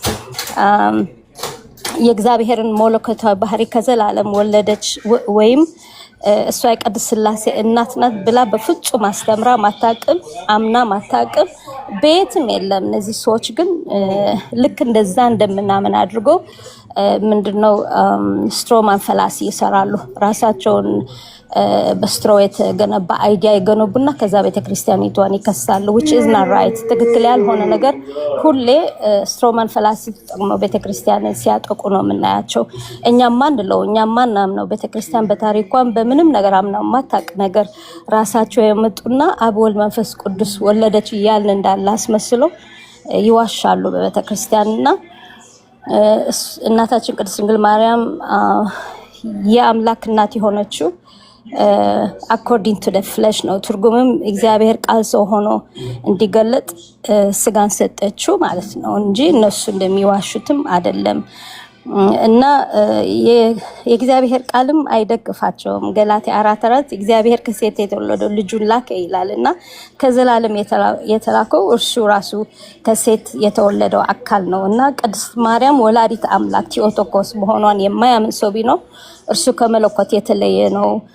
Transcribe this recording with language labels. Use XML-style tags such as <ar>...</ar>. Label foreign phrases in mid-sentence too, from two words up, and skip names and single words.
<am>የእግዚአብሔርን መለኮታዊ ባህሪ ከዘላለም ወለደች ወይም እሷ የቅድስት ሥላሴ እናት ናት ብላ በፍጹም አስተምራ ማታቅም፣ አምና ማታቅም ቤትም የለም። እነዚህ ሰዎች ግን ልክ እንደዛ እንደምናምን አድርገው ምንድነው</am> <en>strawman fallacy</en> <am>ይሰራሉ። ራሳቸውን በስትሮ የተገነባ አይዲያ ይገነቡና ከዛ ቤተክርስቲያኒቷን ይከሳሉ።</am> <en>which is not right።</en> <am>ትክክል ያልሆነ ነገር ሁሌ</am> <en>strawman fallacy</en> <am>ተጠቅመው ቤተክርስቲያንን ሲያጠቁ ነው የምናያቸው። እኛም ማናምነው ቤተክርስቲያን በታሪኳን በምንም ነገር አምናው ማታቅ ነገር ራሳቸው የመጡና አብ ወልድ መንፈስ ቅዱስ ወለደች እያልን እንዳለ አስመስለው ይዋሻሉ በቤተክርስቲያንና እናታችን ቅድስት ድንግል ማርያም የአምላክ እናት የሆነችው</am> <en>according to the flesh</en> <am>ነው። ትርጉምም እግዚአብሔር ቃል ሰው ሆኖ እንዲገለጥ ስጋን ሰጠችው ማለት ነው እንጂ እነሱ እንደሚዋሹትም አይደለም። እና የእግዚአብሔር ቃልም አይደግፋቸውም። ገላትያ 4:4 እግዚአብሔር ከሴት የተወለደው ልጁን ላከ ይላልና ከዘላለም የተላከው እርሱ ራሱ ከሴት የተወለደው አካል ነው። እና ቅድስት ማርያም ወላዲት አምላክ ቴዎቶኮስ መሆኗን የማያምን ሰው ቢኖር እርሱ ከመለኮት የተለየ ነው</am>